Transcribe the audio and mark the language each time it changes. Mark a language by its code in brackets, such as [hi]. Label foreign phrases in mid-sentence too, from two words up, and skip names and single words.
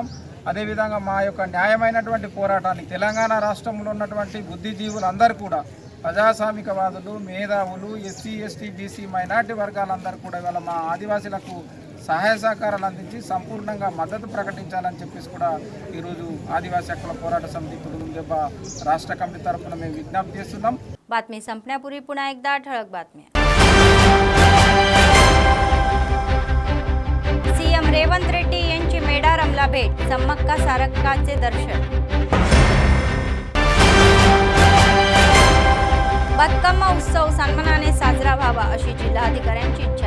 [te] అదేవిధంగా మా యొక్క న్యాయమైనటువంటి పోరాటాన్ని తెలంగాణ రాష్ట్రంలో ఉన్నటువంటి బుద్ధిజీవులందరూ కూడా ప్రజాస్వామికవాదులు, మేధావులు, ఎస్సీ, ఎస్టీ, బీసీ, మైనార్టీ వర్గాలందరూ కూడా ఇవాళ మా ఆదివాసీలకు సహాయ సహకారాలు అందించి సంపూర్ణంగా మద్దతు ప్రకటించాలని చెప్పేసి కూడా ఈరోజు ఆదివాసీ హక్కుల పోరాట సమితి తుడుందెబ్బ రాష్ట్ర కమిటీ తర్ఫే మేము విజ్ఞప్తి చేస్తున్నాం. [mr] बातमी संपण्यापूर्वी पुन्हा एकदा ठळक बातम्या. सीएम रेवंत रेड्डी यांची मेडारमला भेट, सम्मक्का सारक्काचे दर्शन. बतकम्मा उत्सव सन्मानाने साजरा व्हावा अशी जिल्हाधिकाऱ्यांची इच्छा.